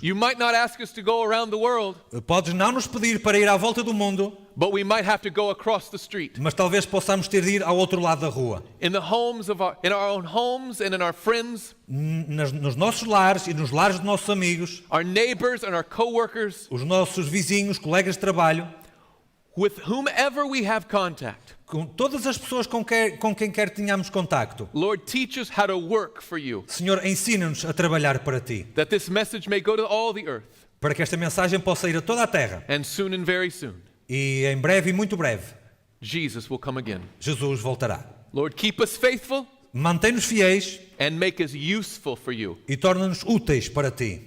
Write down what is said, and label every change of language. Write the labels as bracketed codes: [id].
[en] You might not ask us to go around the world, [pt] Podes não nos pedir para ir à volta do mundo, [en] but we might have to go across the street. [pt] mas talvez possamos ter de ir ao outro lado da rua. [en] In our own homes and in our friends, [pt] Nos nossos lares e nos lares dos nossos amigos, [en] our neighbors and our coworkers, [pt] os nossos vizinhos, colegas de trabalho, [en] with whomever we have contact. [pt] com todas as pessoas com quem quer tenhamos contacto. [en] Lord, teach us how to work for you, [pt] Senhor, ensina-nos a trabalhar para Ti, [en] that this message may go to all the earth, [pt] para que esta mensagem possa ir a toda a terra. [en] and soon and very soon, [pt] E em breve e muito breve, [en] Jesus will come again. [pt] Jesus voltará. [en] Lord, keep us faithful [pt] Mantém-nos fiéis [en] and make us useful for you. [pt] e torna-nos úteis para Ti.